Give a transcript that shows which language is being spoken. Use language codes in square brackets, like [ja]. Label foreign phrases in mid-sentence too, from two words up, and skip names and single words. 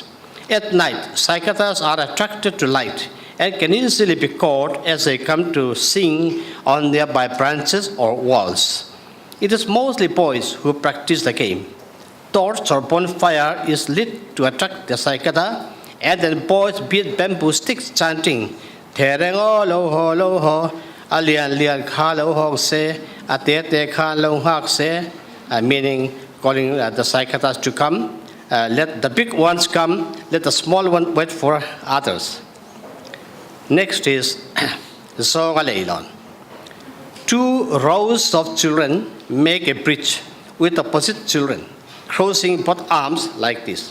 [en] At night, Saikadas are attracted to light and can easily be caught as they come to sing on nearby branches or walls. It is mostly boys who practice the game. Torch or bonfire is lit to attract the Saikada, and then boys beat bamboo sticks chanting, [lus] Tereng o lo ho, alian lian ka lo ho se, atete ka lo hak se, [en] meaning calling the Saikadas to come. Let the big ones come, let the small ones wait for others. Next is Zongalelon. Two rows of children make a bridge with opposite children, crossing both arms like this.